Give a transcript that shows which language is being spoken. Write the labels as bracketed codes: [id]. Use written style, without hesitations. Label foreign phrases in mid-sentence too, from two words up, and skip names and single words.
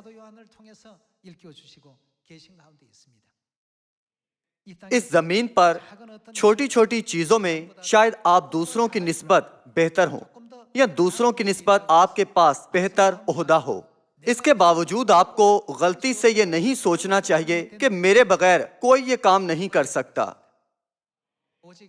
[ko] 사도 요한을 통해서 일깨워 주시고 계신 가운데 있습니다. 이 [ur] اس [ko] 땅에 [ur] زمین پر [ko] 작은 어떤 [ur] چھوٹی چھوٹی چیزوں میں شاید آپ دوسروں کی نسبت بہتر ہوں یا دوسروں کی نسبت آپ کے پاس بہتر عہدہ ہو. اس کے باوجود آپ کو غلطی سے یہ نہیں سوچنا چاہیے کہ میرے بغیر کوئی یہ کام نہیں کر سکتا. [ko] 오직